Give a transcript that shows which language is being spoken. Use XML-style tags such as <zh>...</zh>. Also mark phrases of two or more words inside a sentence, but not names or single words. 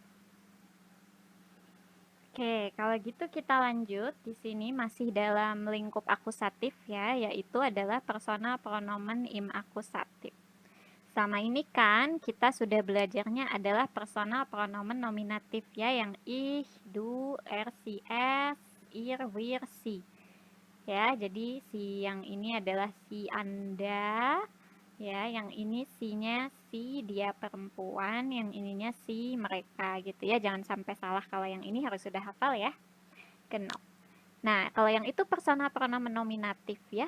<id>Oke, kalau gitu kita lanjut. Di sini masih dalam lingkup akusatif ya, yaitu adalah</id> <de>personal pronomen im akusatif.</de> <id>Sama ini kan kita sudah belajarnya adalah</id> <de>personal pronomen nominatif</de> <id>ya, yang</id> <de>ich, du, er, sie, es, ihr, wir, sie.</de> <id>Ya, jadi si yang ini adalah si Anda. Ya, yang ini si-nya si, dia perempuan, yang ininya si, mereka gitu ya. Jangan sampai salah, kalau yang ini harus sudah hafal ya.</id> <de>Genau.</de> <id>Nah, kalau yang itu</id> <de>personal pronomen nominatif</de> <id>ya.</id>